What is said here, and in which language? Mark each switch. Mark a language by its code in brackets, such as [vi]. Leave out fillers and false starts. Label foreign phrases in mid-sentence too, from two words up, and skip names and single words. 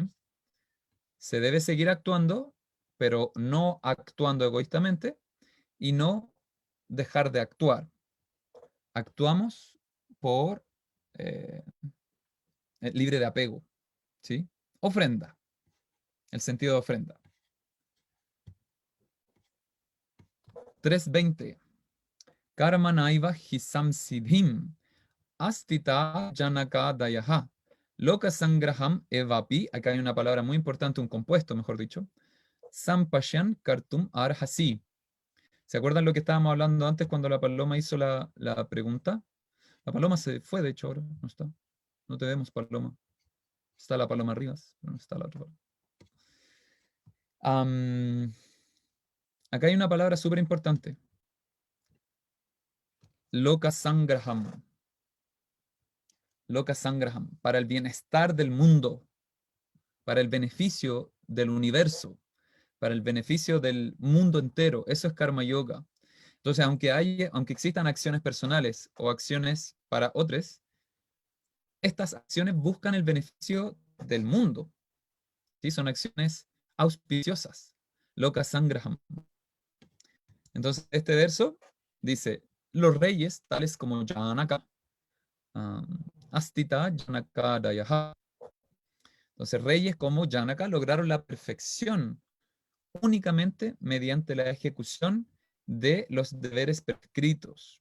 [es] Se debe seguir actuando, pero no actuando egoístamente y no dejar de actuar. Actuamos por libre de apego. ¿Sí? Ofrenda. El sentido de ofrenda. 3.20. [sa] Karma naiva hisam siddhim astita janaka dayaha. Loka sangraham evapi. [es] Acá hay una palabra muy importante, un compuesto, mejor dicho. [sa] Sampasyan kartum arhasi. [es] ¿Se acuerdan lo que estábamos hablando antes cuando la paloma hizo la pregunta? La paloma se fue, de hecho, ahora no está. No te vemos, paloma. Está la paloma Rivas, pero no está la otra paloma. Acá hay una palabra súper importante. [sa] Loka sangraham. Loka sangraham. [es] Para el bienestar del mundo. Para el beneficio del universo. Para el beneficio del mundo entero. Eso es karma yoga. Entonces, aunque existan acciones personales o acciones para otros, estas acciones buscan el beneficio del mundo. ¿Sí? Son acciones auspiciosas. [sa] Loka sangraham. [es] Entonces, este verso dice, los reyes, tales como Janaka, [sa] Astita Janaka Dayaha. [es] Entonces, reyes como Janaka lograron la perfección únicamente mediante la ejecución de los deberes prescritos.